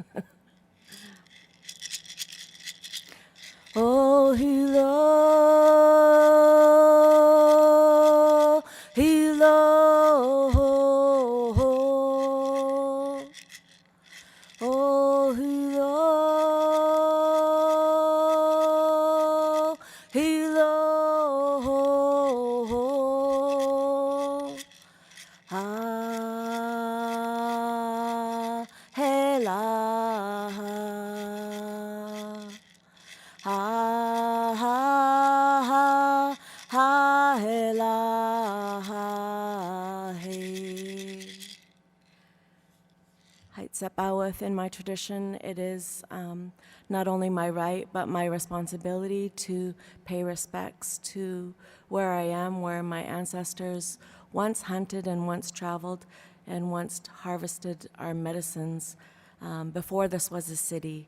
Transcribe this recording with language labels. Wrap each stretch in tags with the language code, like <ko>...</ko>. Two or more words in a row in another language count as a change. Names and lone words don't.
<en>Oh, hello, hello, oh, hello, hello, hela. Ha ha ha ha hela ha hey. Heitzepawith, in my tradition, it is not only my right but my responsibility to pay respects to where I am, where my ancestors once hunted and once traveled and once harvested our medicines before this was a city.</en>